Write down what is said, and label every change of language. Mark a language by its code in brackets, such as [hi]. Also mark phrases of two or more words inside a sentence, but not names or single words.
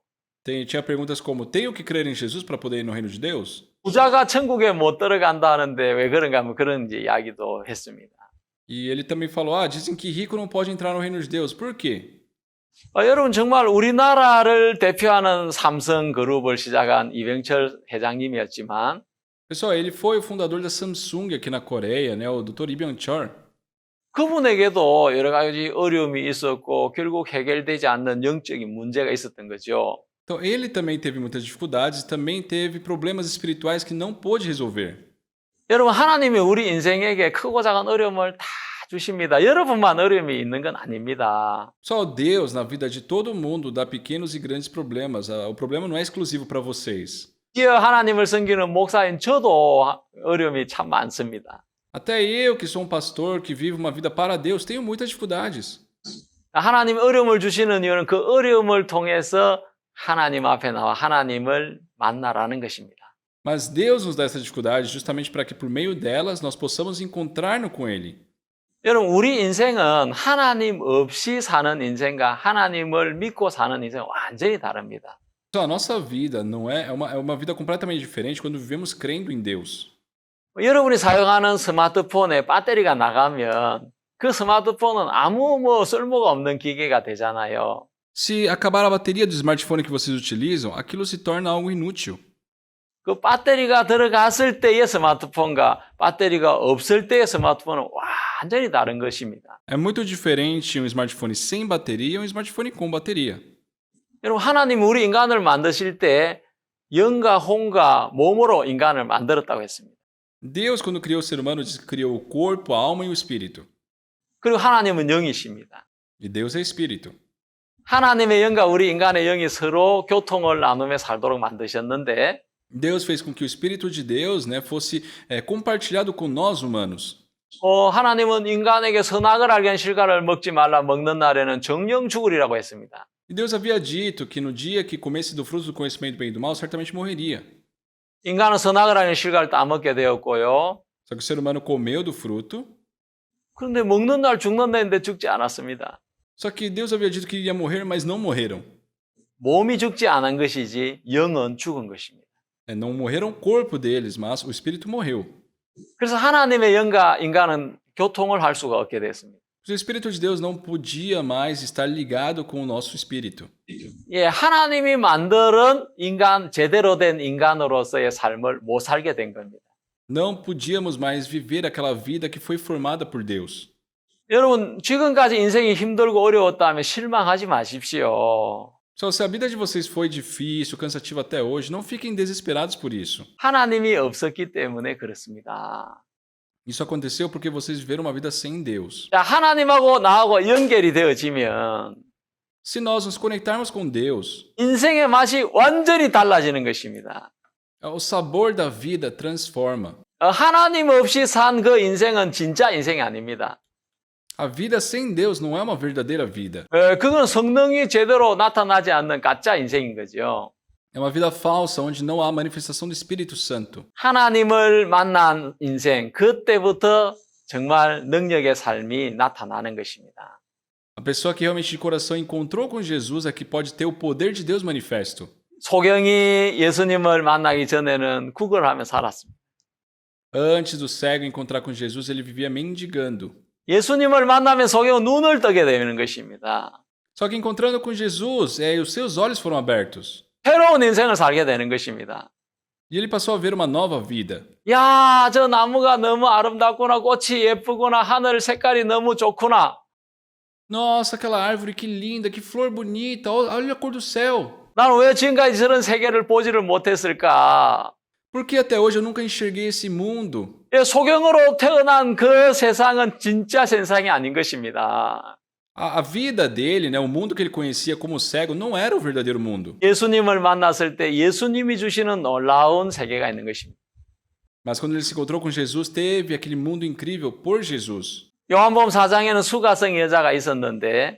[pt] Tinha perguntas como, tenho que crer em Jesus para poder ir no reino de Deus? [ko] 부자가 천국에 못 들어간다는데 왜 그런가 하면 그런 이제 이야기도 했습니다. [pt] E ele também falou, dizem que rico não pode entrar no reino de Deus. Por quê? [ko] 여러분 정말 우리나라를 대표하는 삼성그룹을 시작한 이병철 회장님이었지만 [pt] Pessoal, ele foi o fundador da Samsung aqui na Coreia, né, o Dr. Lee Byung-chul. [ko] 그분에게도 여러 가지 어려움이 있었고 결국 해결되지 않는 영적인 문제가 있었던 거죠. [pt] Então, ele também teve muitas dificuldades, também teve problemas espirituais que não pôde resolver. [ko] 여러분, 하나님이 우리 인생에게 크고 작은 어려움을 다 주십니다. 여러분만 어려움이 있는 건 아닙니다. [pt] Só Deus, na vida de todo mundo, dá pequenos e grandes problemas. O problema não é exclusivo para vocês. [ko] 기어 하나님을 섬기는 목사인 저도 어려움이 참 많습니다. [pt] Até eu, que sou um pastor, que vivo uma vida para Deus, tenho muitas dificuldades. [ko] 하나님 어려움을 주시는 이유는 그 어려움을 통해서 하나님 앞에 나와 하나님을 만나라는 것입니다. [pt] Mas Deus nos dá essa dificuldade justamente para que por meio delas nós possamos encontrar-nos com Ele. [ko] 여러분, 우리 인생은 하나님 없이 사는 인생과 하나님을 믿고 사는 인생은 완전히 다릅니다. [pt] Então, a nossa vida não é uma vida completamente diferente quando vivemos crendo em Deus. [ko] 여러분이 사용하는 스마트폰에 배터리가 나가면 그 스마트폰은 아무 쓸모가 없는 기계가 되잖아요. [pt] Se acabar a bateria do smartphone que vocês utilizam, aquilo se torna algo inútil. [ko] 그 배터리가 들어갔을 때의 스마트폰과 배터리가 없을 때의 스마트폰은 완전히 다른 것입니다. [pt] É muito diferente um smartphone sem bateria e um smartphone com bateria. [ko] 여러분, 하나님 우리 인간을 만드실 때 영과 혼과 몸으로 인간을 만들었다고 했습니다. [pt] Deus, quando criou o ser humano, diz que criou o corpo, a alma e o espírito. [ko] 그리고 하나님은 영이십니다. [pt] E Deus é espírito. [ko] 하나님의 영과 우리 인간의 영이 서로 교통을 나누며 살도록 만드셨는데 [pt] Deus fez com que o Espírito de Deus, né, fosse compartilhado com nós humanos. [ko] 하나님은 인간에게 선악을 알게 한 실과를 먹지 말라 먹는 날에는 정령 죽으리라고 했습니다. [pt] E Deus havia dito que no dia que comesse do fruto do conhecimento do bem e do mal, certamente morreria. [ko] 인간은 선악을 알게 한 실과를 따먹게 되었고요. [pt] Só que o ser humano comeu do fruto. [ko] 그런데 먹는 날 죽는다는데 죽지 않았습니다. [pt] Só que Deus havia dito que iria morrer, mas não morreram. [ko] 몸이 죽지 않은 것이지 영은 죽은 것입니다. [pt] Não morreram o corpo deles, mas o espírito morreu. [ko] 그래서 하나님의 영과 인간은 교통을 할 수가 없게 됐습니다. [pt] O Espírito de Deus não podia mais estar ligado com o nosso espírito. [ko] 예, 하나님이 만든 인간, 제대로 된 인간으로서의 삶을 못 살게 된 겁니다. [pt] Não podíamos mais viver aquela vida que foi formada por Deus. [ko] 여러분, 지금까지 인생이 힘들고 어려웠다면 실망하지 마십시오. [pt] Só se a vida de vocês foi difícil, cansativa até hoje, não fiquem desesperados por isso. [ko] 하나님이 없었기 때문에 그렇습니다. [pt] Isso aconteceu porque vocês viveram uma vida sem Deus. [ko] 자, 하나님하고 나하고 연결이 되어지면 [pt] Se nós nos conectarmos com Deus, [ko] 인생의 맛이 완전히 달라지는 것입니다. [pt] o sabor da vida transforma. [ko] 하나님 없이 산 그 인생은 진짜 인생이 아닙니다. [pt] A vida sem Deus não é uma verdadeira vida. [ko] 그건 성령이 제대로 나타나지 않는 가짜 인생인 거죠. [pt] É uma vida falsa onde não há manifestação do Espírito Santo. [ko] 하나님을 만난 인생, 그때부터 정말 능력의 삶이 나타나는 것입니다. [pt] A pessoa que realmente de coração encontrou com Jesus é que pode ter o poder de Deus manifesto. [ko] 소경이 예수님을 만나기 전에는 구걸하며 살았습니다. [pt] Antes do cego encontrar com Jesus, ele vivia mendigando. [ko] 예수님을 만나면 소경은 눈을 뜨게 되는 것입니다. [pt] Só que encontrando com Jesus, os seus olhos foram abertos. [ko] 새로운 인생을 살게 되는 것입니다. [pt] E ele passou a ver uma nova vida. [ko] 야, 저 나무가 너무 아름답구나, 꽃이 예쁘구나, 하늘 색깔이 너무 좋구나. [pt] Nossa, aquela árvore, que linda, que flor bonita, olha a cor do céu. [ko] 나는 왜 지금까지 저런 세계를 보지를 못했을까? [pt] Por que até hoje eu nunca enxerguei esse mundo? [ko] 소경으로 태어난 그 세상은 진짜 세상이 아닌 것입니다. [pt] A vida dele, né, o mundo que ele conhecia como cego, não era o verdadeiro mundo. [ko] 예수님을 만났을 때 예수님이 주시는 놀라운 세계가 있는 것입니다. [pt] Mas quando ele se encontrou com Jesus, teve aquele mundo incrível por Jesus. [ko] 요한복음 4장에는 수가성 여자가 있었는데